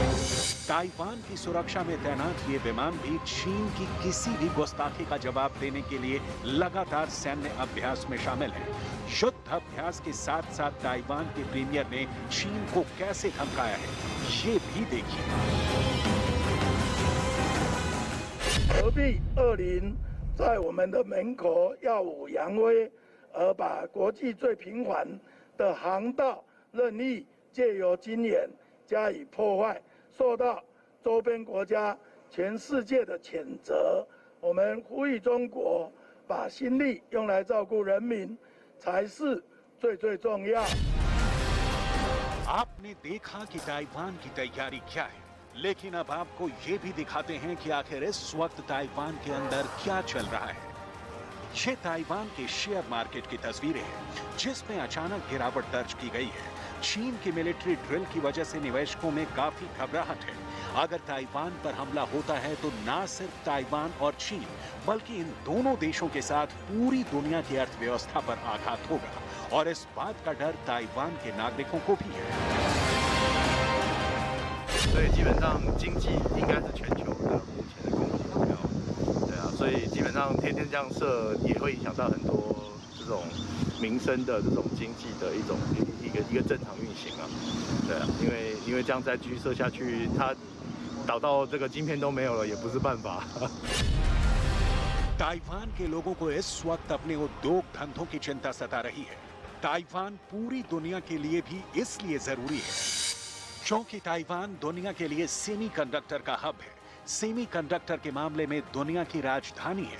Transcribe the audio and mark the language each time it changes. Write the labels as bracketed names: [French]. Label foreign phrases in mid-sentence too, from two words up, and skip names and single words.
[Hindi] ताइवान की सुरक्षा में तैनात ये विमान भी चीन की किसी भी गुस्ताखी का जवाब देने के लिए लगातार सैन्य अभ्यास में शामिल है। युद्ध अभ्यास के साथ साथ ताइवान के प्रीमियर ने चीन को कैसे धमकाया है, ये भी देखिए। [Chinese] 何必恶灵在我们的门口耀武扬威，而把国际最平缓的航道任意借由军演加以破坏，受到周边国家、全世界的谴责。我们呼吁中国把心力用来照顾人民，才是最重要。 [Hindi] आपने देखा कि ताइवान की तैयारी क्या है, लेकिन अब आपको ये भी दिखाते हैं कि आखिर इस वक्त ताइवान के अंदर क्या चल रहा है। ये ताइवान के शेयर मार्केट की तस्वीरें हैं, जिसमें अचानक गिरावट दर्ज की गई है। चीन की मिलिट्री ड्रिल की वजह से निवेशकों में काफी घबराहट है। अगर ताइवान पर हमला होता है तो ना सिर्फ ताइवान और चीन, बल्कि इन दोनों देशों के साथ पूरी दुनिया की अर्थव्यवस्था पर आघात होगा और इस बात का डर ताइवान के नागरिकों को भी है। [Chinese] 所以基本上经济应该是全球的目前的共同目标，对啊，所以基本上天天这样射也会影响到很多这种民生的这种经济的一个正常运行啊，对啊，因为这样再继续射下去，它导到这个晶片都没有了也不是办法。 [Hindi] ताइवान के लोगों को इस वक्त अपने उद्योग धंधों की चिंता सता रही है। ताइवान पूरी दुनिया के लिए भी इसलिए जरूरी है क्योंकि ताइवान दुनिया के लिए सेमीकंडक्टर का हब है। सेमीकंडक्टर के मामले में दुनिया की राजधानी है।